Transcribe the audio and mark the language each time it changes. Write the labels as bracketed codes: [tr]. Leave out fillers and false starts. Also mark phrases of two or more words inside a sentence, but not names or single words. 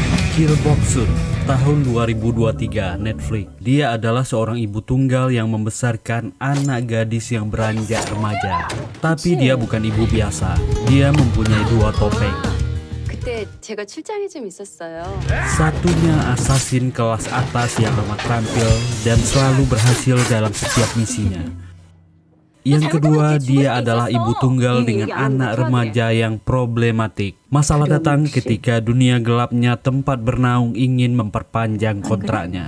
[id] Gil Boksun, tahun 2023, Netflix. Dia adalah seorang ibu tunggal yang membesarkan anak gadis yang beranjak remaja. Tapi dia bukan ibu biasa. Dia mempunyai dua topeng. [ko] 그때 제가 출장이 좀 있었어요. [id] Satunya assassin kelas atas yang amat terampil dan selalu berhasil dalam setiap misinya. Yang kedua, dia adalah ibu tunggal dengan anak remaja yang problematik. Masalah datang ketika dunia gelapnya tempat bernaung ingin memperpanjang kontraknya.